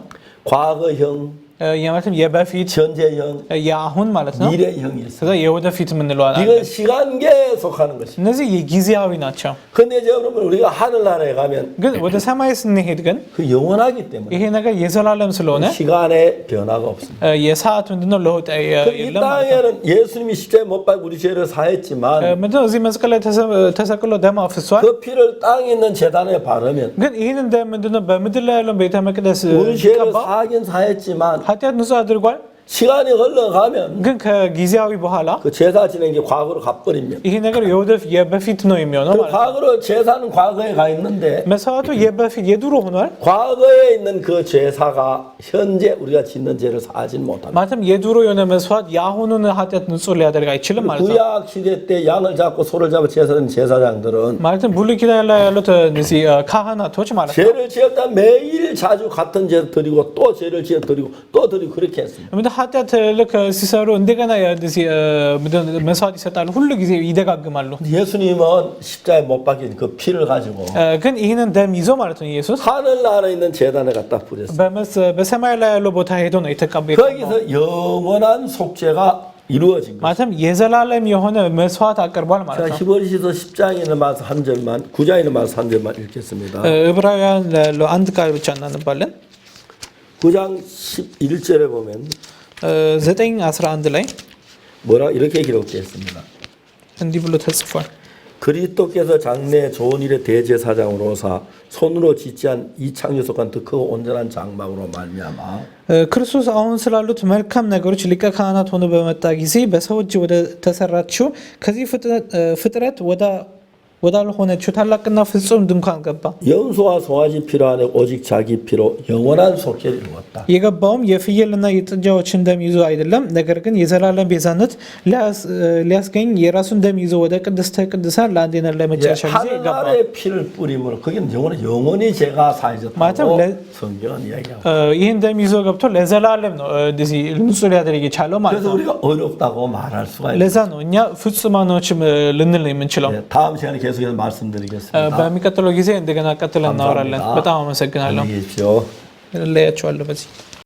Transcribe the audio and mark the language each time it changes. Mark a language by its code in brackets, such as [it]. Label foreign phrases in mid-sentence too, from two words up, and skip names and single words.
[ko] 과거형, [am] ማለትም የበፊት [ko] 현재형, [am] የአሁን ማለት ነው። [ko] 미래형이 있어요. [am] ከዛ የወደፊት የምንለው አለ። [ko] 이건 시간계에 속하는 것입니다. [am] እነዚህ የጊዜያዊ ናቸው። [ko] 근데 이제 여러분 우리가 하늘나라에 가면 [am] ግን ወደ ሰማይ ስንሄድ ግን [ko] 그 영원하기 때문에 [am] ይሄ ነገር የዘላለም ስለሆነ [ko] 시간에 변화가 없습니다. [am] የሰዓት ምንድነው ለውጥ [ko] 이 [am] የለም ማለት ነው። [ko] 땅에는 예수님이 십자가에 못 박혀 우리 죄를 사했지만 [am] ምንድነው እዚህ መስቀል ላይ ተሰቅሎ ደም አፍሷል። [ko] 그 피를 땅에 있는 제단에 바르면 [am] ግን ይህን ደም ምንድነው በምድር ላይ ያለው ቤተ መቅደስ [ko] 우리 죄를 [am] ቀባ [ko] 사하긴 사했지만 [am] ኃጢአት ንጹህ አድርጓል። [ko] 시간이 흘러가면 [am] ግን ከጊዜያዊ በኋላ [ko] 그 제사 지낸 게 과거로 가버리면 [am] ይሄ ነገር የበፊት ነው የሚሆነው [ko] 그 [am] ማለት ነው። [ko] 과거로 제사는 과거에 가 있는데 [am] መስዋዕቱ የበፊት የድሮ ሆኗል። [ko] 과거에 있는 그 제사가 현재 우리가 짓는 죄를 사하진 못합니다. [am] ማለትም የድሮ የሆነ መስዋዕት የአሁኑን ኃጢአት ንጹህ ሊያደርግ አይችልም ማለት ነው። [ko] 구약 시대 때 양을 잡고 소를 잡아 제사는 제사장들은 [am] ማለትም ብሉይ ኪዳን ላይ ያሉት እነዚህ ካህናቶች ማለት ነው [ko] 죄를 지었다 매일 자주 같은 죄 드리고 또 죄를 지어 드리고 또 드리고 그렇게 했습니다. [am] ምንድን ኃጢአት ልክ ሲሰሩ እንደገና እንደዚህ መስዋዕት ይሰጣሉ፣ ሁሉ ጊዜ ይደጋግማሉ። [ko] 예수님은 십자가에 못 박힌 그 피를 가지고 [am] ግን ይህንን ደም ይዞ ማለት ነው ኢየሱስ [ko] 하늘나라에 있는 제단에 갖다 뿌렸어요. [am] በሰማይ ላይ ያለው ቦታ ሄዶ ነው የተቀበለው። [ko] 거기서 영원한 속죄가 이루어진 거예요. [am] ማለትም የዘላለም የሆነ መስዋዕት አቅርቧል ማለት [ko] 자, [am] ነው። [ko] 히브리서 10장에 있는 말씀 한 절만, 9장에 있는 말씀 한 절만 읽겠습니다. [am] ዕብራውያን ያለው አንድ ቃል ብቻ እናነባለን። [ko] 9장 11절에 보면 [am] 9:11 ላይ [ko] 뭐라 이렇게 기록되어 있습니다. [am] እንዲህ ብሎ ተጽፏል። [ko] 그리스도께서 장래 좋은 일의 대제사장으로사 손으로 짓지 않은 이 창조 속한 더 크고 온전한 장막으로 말미암아 [am] ክርስቶስ አሁን ስላሉት መልካም ነገሮች ሊቀ ካህናት ሆኖ በመጣ ጊዜ በሰው እጅ ወደ ተሰራችው ከዚህ ፍጥረት ወዳልሆነችው ታላቅና ፍጹም ድንኳን ገባ። [ko] 염소와 송아지 피로 안에 오직 자기 피로 영원한 속죄를 이루었다. [am] የገባውም የፍየልና የጥጃዎችን ደም ይዞ አይደለም፣ ነገር ግን የዘላለም ቤዛነት ሊያስገኝ የራሱን ደም ይዞ ወደ ቅድስተ ቅዱሳን ለአንዴና ለመጨረሻ ጊዜ ገባ። [ko] 하늘나라의 피를 뿌림으로 거기는 영원히 죄가 사해졌다고 성경은 이야기하고 [am] ይህን ደም ይዞ ገብቶ ለዘላለም ነው እንደዚህ ንጹህ ሊያደርግ የቻለው ማለት [ko] 그래서 [am] ነው። [ko] 우리가 어렵다고 말할 수가 있어요. [am] ለዛ ነው እኛ ፍጹማኖች ልንል የምንችለው። [ko] 다음 시간에 계속해서 말씀드리겠습니다. [am] በሚቀጥለው ጊዜ እንደገና ቀጥለን እናወራለን። በጣም አመሰግናለሁ። [ko] 안녕히 계십시오. [am] ለያቸዋለሁ በዚህ